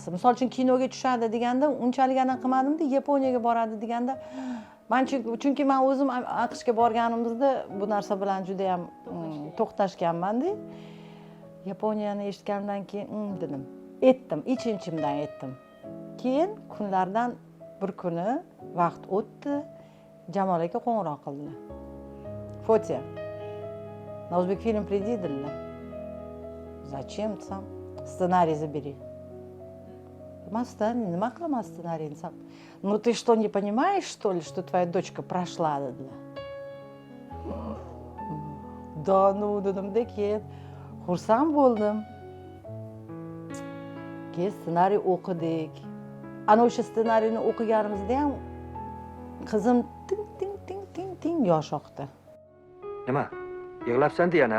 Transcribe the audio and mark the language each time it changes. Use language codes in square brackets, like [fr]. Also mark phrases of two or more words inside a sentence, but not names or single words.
[uz] Misol uchun kinoga tushadi deganda unchalik aniq qilmadim-da, Yaponiyaga boradi deganda, men chunki men o'zim AQShga borganimizda bu narsa bilan juda ham to'xtashganman-da. Yaponiyani eshitganimdan keyin dedim. Aytdim, ich-ichimdan aytdim. Keyin kunlardan bir kuni vaqt o'tdi, Jamol aka qo'ng'iroq qildilar. Fotya. [ru] На Узбек фильм приди, dedilar. Зачем desam? Сценарий забери. [uz] Nima qilaman ssenariyni desam? [ru] Ну ты что, не понимаешь, что ли, что твоя дочка прошла, dedilar. Да, ну [uz] dedim-da, keyin xursand bo'ldim. Keyin ssenariy o'qidik. Ana o'sha ssenariyni o'qiganimizda ham qizim ting yosh oqdi. Nima? Yig'labsan yana?